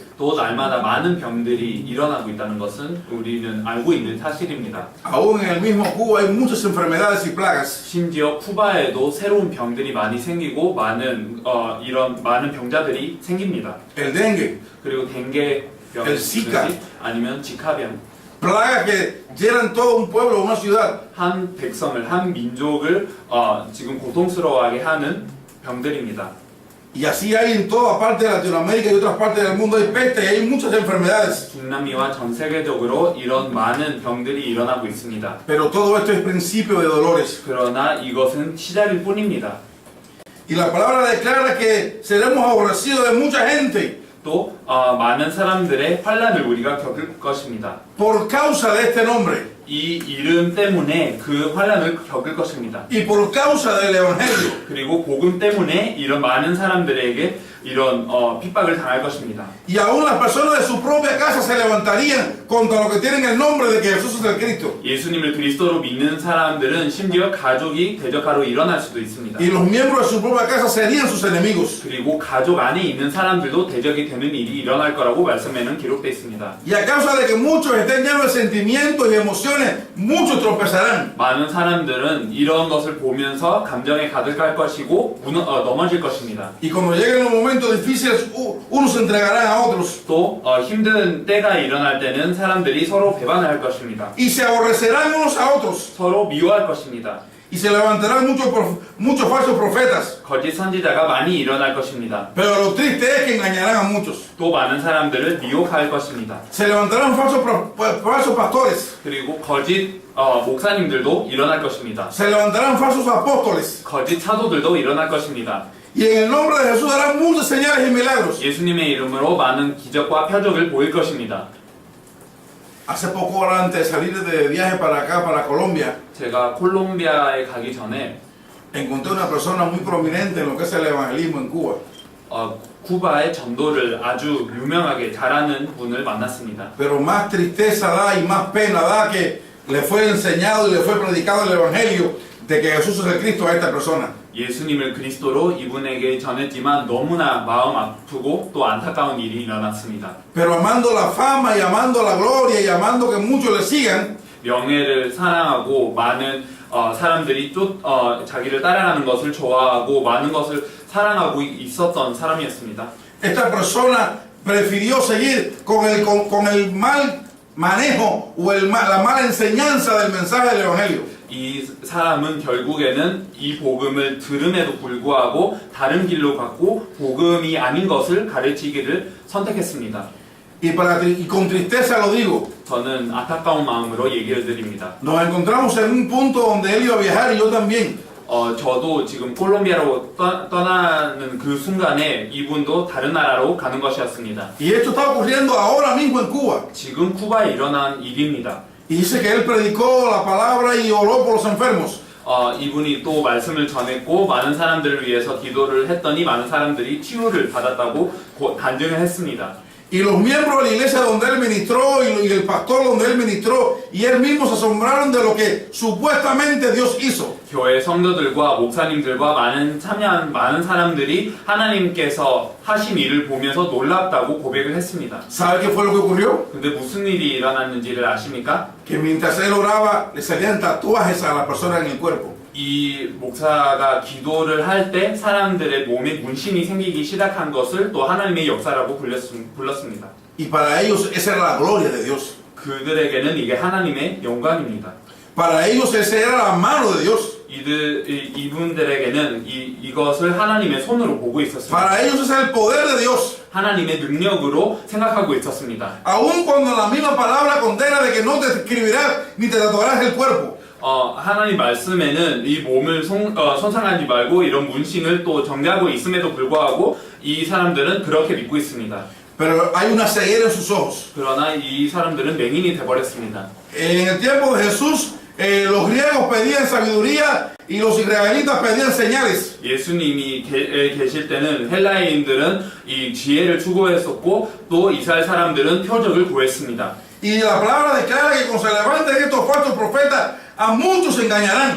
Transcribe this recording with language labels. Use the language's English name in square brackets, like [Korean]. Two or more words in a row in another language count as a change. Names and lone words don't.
[Korean] 또 날마다 많은 병들이 일어나고 있다는 것은 우리는 알고 있는 사실입니다. [Spanish] Aún en el mismo Cuba hay muchas enfermedades y plagas. [Korean] 심지어 쿠바에도 새로운 병들이 많이 생기고 이런 많은 병자들이 생깁니다. [Spanish] El dengue, [Korean] 그리고 댕게 병, [Spanish] El Zika. [Korean] 아니면 지카병, [Spanish] plagas que llenan todo un pueblo, una ciudad. [Korean] 한 백성을 한 민족을 지금 고통스러워하게 하는 병들입니다. [Spanish] Y así hay en toda parte de Latinoamérica y otras partes del mundo, hay peste y hay muchas enfermedades. [Korean] 중남미와 전 세계적으로 이런 많은 병들이 일어나고 있습니다. [Spanish] Pero todo esto es principio de dolores. [Korean] 그러나 이것은 시작일 뿐입니다. [Spanish] Y la palabra declara que seremos aborrecidos de mucha gente [Korean] 또 많은 사람들의 환란을 우리가 겪을 것입니다. [Spanish] por causa de este nombre [Korean] 이 이름 때문에 그 환란을 겪을 것입니다. [Spanish] y por causa del evangelio. [Korean] 그리고 복음 때문에 이런 많은 사람들에게 이런 핍박을 당할 것입니다. [Spanish] Y aún las personas de su propia casa se levantarían contra los que tienen el nombre de que Jesús es el Cristo. [Korean] 예수님을 그리스도로 믿는 사람들은 심지어 가족이 대적하러 일어날 수도 있습니다. [Spanish] Y los miembros de su propia casa serían sus enemigos. [Korean] 그리고 가족 안에 있는 사람들도 대적이 되는 일이 일어날 거라고 말씀에는 기록되어 있습니다. [Spanish] Y a causa de que muchos estén llenos de sentimientos y emociones, muchos tropezarán. [Korean] 많은 사람들은 이런 것을 보면서 감정에 가득할 것이고 넘어질 것입니다. [Spanish] Y cuando lleguen los momentos difíciles, unos se entregarán a otros. [Korean] 또 힘든 때가 일어날 때는 사람들이 서로 배반을 할 것입니다. [Spanish] Y se aborrecerán unos a otros. [Korean] 서로 미워할 것입니다. [Spanish] Y se levantarán muchos falsos profetas. [Korean] 거짓 선지자가 많이 일어날 것입니다. [Spanish] Pero lo triste es que engañarán a muchos. [Korean] 또 많은 사람들을 미혹할 것입니다. [Spanish] Se levantarán falsos pastores. [Korean] 그리고 거짓 목사님들도 일어날 것입니다. [Spanish] Se levantarán falsos apóstoles. [Korean] 거짓 사도들도 일어날 것입니다. [Spanish] Y en el nombre de Jesús harán muchas señales y milagros. [Korean] 예수님의 이름으로 많은 기적과 표적을 보일 것입니다. [Spanish] Hace poco, ahora antes de salir de viaje para acá, para Colombia, [Korean] 제가 콜롬비아에 가기 전에 [Spanish] encontré una persona muy prominente en lo que es el evangelismo en Cuba. [Korean] 쿠바의 전도를 아주 유명하게 잘하는 분을 만났습니다. [Spanish] Pero más tristeza da y más pena da que le fue enseñado y le fue predicado el evangelio de que Jesús es el Cristo a esta persona. [Korean] 예수님을 그리스도로 이분에게 전했지만 너무나 마음 아프고 또 안타까운 일이 일어났습니다. [Spanish] Pero amando la fama y amando la gloria y amando que muchos le sigan, [Korean] 명예를 사랑하고 많은 사람들이 자기를 따라가는 것을 좋아하고 많은 것을 사랑하고 있었던 사람이었습니다. [Spanish] esta persona prefirió seguir con el mal manejo o la mala enseñanza del mensaje del evangelio. [Korean] 이 사람은 결국에는 이 복음을 들음에도 불구하고 다른 길로 갔고 복음이 아닌 것을 가르치기를 선택했습니다. [Spanish] Y con tristeza lo digo. [Korean] 저는 안타까운 마음으로 얘기를 드립니다. [Spanish] Nos encontramos en un punto donde él iba a viajar y yo también. [Korean] 저도 지금 콜롬비아로 떠나는 그 순간에 이분도 다른 나라로 가는 것이었습니다. [Spanish] Y esto está ocurriendo ahora mismo en Cuba. [Korean] 지금 쿠바에 일어난 일입니다. [Spanish] Y dice que él predicó la palabra y oró por los enfermos. [Korean] 이분이 또 말씀을 전했고 많은 사람들을 위해서 기도를 했더니 많은 사람들이 치유를 받았다고 간증을 했습니다. [Spanish] Y los miembros de la iglesia donde él ministró y el pastor donde él ministró y él mismo se asombraron de lo que supuestamente Dios hizo. [Korean] 교회 성도들과 목사님들과 참여한 많은 사람들이 하나님께서 하신 일을 보면서 놀랍다고 고백을 했습니다. [Spanish] ¿Sabe qué fue lo que ocurrió? [Korean] 근데 무슨 일이 일어났는지를 아십니까? [Spanish] Que mientras él oraba le salían tatuajes a la persona en el cuerpo. [Korean] 이 목사가 기도를 할 때 사람들의 몸에 문신이 생기기 시작한 것을 또 하나님의 역사라고 불렀습니다. [Spanish] Y para ellos esa era la gloria de Dios. [Korean] 그들에게는 이게 하나님의 영광입니다. [Spanish] Para ellos esa era la mano de Dios. [Korean] 이분들에게는 이것을 하나님의 손으로 보고 있었습니다. [Spanish] Para ellos ese es el poder de Dios. [Korean] 하나님의 능력으로 생각하고 있었습니다. [Spanish] Aun cuando la misma palabra condena de que no te escribirás ni te tatuarás el cuerpo. [Korean] 하나님 말씀에는 이 몸을 손상하지 말고 이런 문신을 또 정죄하고 있음에도 불구하고 이 사람들은 그렇게 믿고 있습니다. [Spanish] Pero hay una ceguera en sus ojos. [Korean] 그러나 이 사람들은 맹인이 되어버렸습니다. [Spanish] En el tiempo de Jesús, los griegos pedían sabiduría y los israelitas pedían señales. [Korean] 예수님이 계실 때는 헬라인들은 이 지혜를 추구했었고 또 이스라엘 사람들은 표적을 구했습니다. [Spanish] Y la palabra declara que cuando se levanten estos falsos profetas, a muchos engañarán.